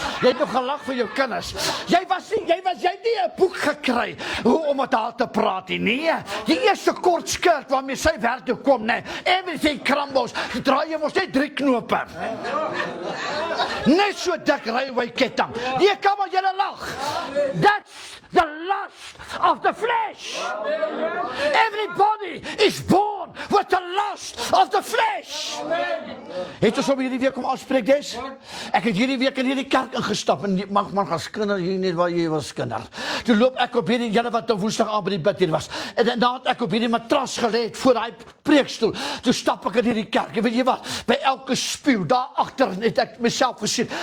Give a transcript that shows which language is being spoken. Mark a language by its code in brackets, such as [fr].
[af] Jy het nog gelag vir jou kinders. Jy het nie 'n boek gekry hoe om met haar te praat nie. Nee, die eerste kort skirt waarmee sy werk toe kom, nee. Everything crumbles. Draai jy mos net 3 knope. Net so dik railway ketting. Nee, kom aan, julle lag. [en] That's the lust of the flesh. Everybody is born with the lust of the flesh. [af] Het ons op hierdie week om afspreek des? Ek het hierdie week in hierdie kerk ingestap en mag gaan skinder hier net waar jy was skinder. Toe loop ek op hierdie julle wat op Woensdag aan by die bid hier was. En dan het ek op hierdie matras gelê voor daai preekstoel. Toe stap ek in hierdie kerk. En weet jy wat? By elke spieël daar agter het ek myself gesien.